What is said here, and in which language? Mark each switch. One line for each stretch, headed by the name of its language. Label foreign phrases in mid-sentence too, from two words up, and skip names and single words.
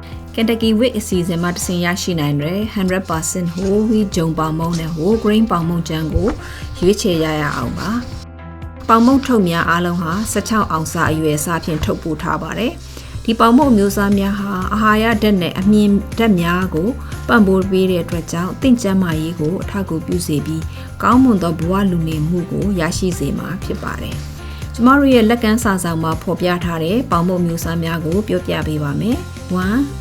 Burmese: Kentucky Wheat အစီအစဉ်မှာတဆင်ရရှိနိုင်တဲ့
English: 100% whole wheat
Burmese: ဂျုံပေါင်မုန့်နဲ့
English: whole grain
Burmese: ပေါင်မုန့်ကြမ်းကိုရွေးချယ်ရအောင်ပါ။ပေါင်မုန့် ထုတ်များအားလုံးဟာ16အောင်စာအရွယ်အစားဖြင့်ထုတ်ပို့ထားပါတယ်။ဒီပေါင်မုန့်မျိုးစားများဟာအာဟာရဓာတ်နဲ့အမြင့်ဓာတ်များကိုပံ့ပိုးပေးတဲ့အတွက်ကြောင့်သင့်ကျန်းမာရေးကိုအထောက်အကူပြုစေပြီးကောင်းမွန်သောဘဝလူနေမှုကိုရရှိစေမှာဖြစ်ပါတယ်။ကျမတို့ရဲ့လက်ကမ်းစာဆောင်မှာဖော်ပြထားတဲ့ပေါင်မုန့်မျိုးစားများကိုပြောပြပေးပါမယ်။ 1.